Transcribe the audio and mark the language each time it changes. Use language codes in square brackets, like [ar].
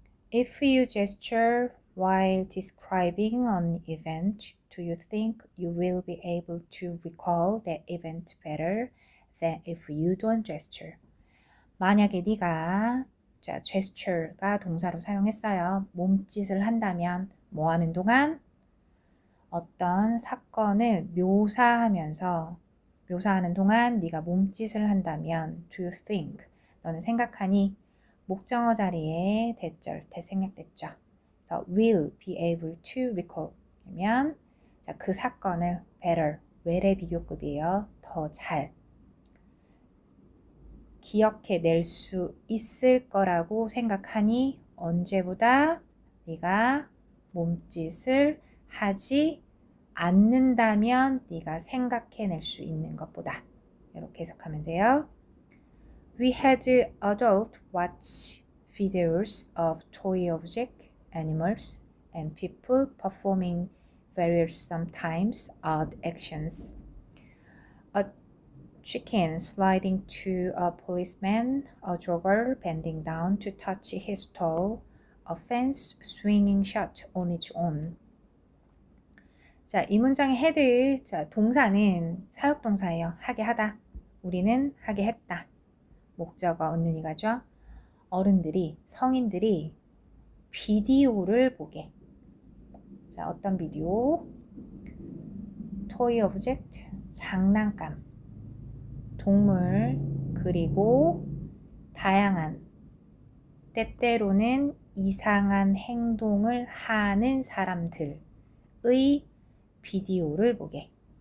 [en] If you gesture while describing an event, do you think you will be able to recall that event better than if you don't gesture? [ko] 만약에 네가 gesture가 동사로 사용했어요. 몸짓을 한다면 뭐 하는 동안? 어떤 사건을 묘사하는 동안 네가 몸짓을 한다면 [en] do you think [ko] 너는 생각하니 목적어 자리에 대절 대생략됐죠. 그래서 [en] will be able to recall [ko] 그러면 그 사건을 better 외래 비교급이에요. 더 잘 기억해낼 수 있을 거라고 생각하니 언제보다 네가 몸짓을 하지 않는다면 네가 생각해낼 수 있는 것보다 이렇게 해석하면 돼요. [en] We had adult watch videos of toy object, animals, and people performing various sometimes odd actions. A chicken sliding to a policeman, a jogger bending down to touch his toe, a fence swinging shut on its own. [ko] 자, 이 문장의 had, 자, 동사는 사역동사예요. 하게 하다. 우리는 하게 했다. 목적어 은는이 가죠. 어른들이, 성인들이 비디오를 보게. 자, 어떤 비디오? toy object, 장난감, 동물, 그리고 다양한, 때때로는 이상한 행동을 하는 사람들의 비디오를 보게.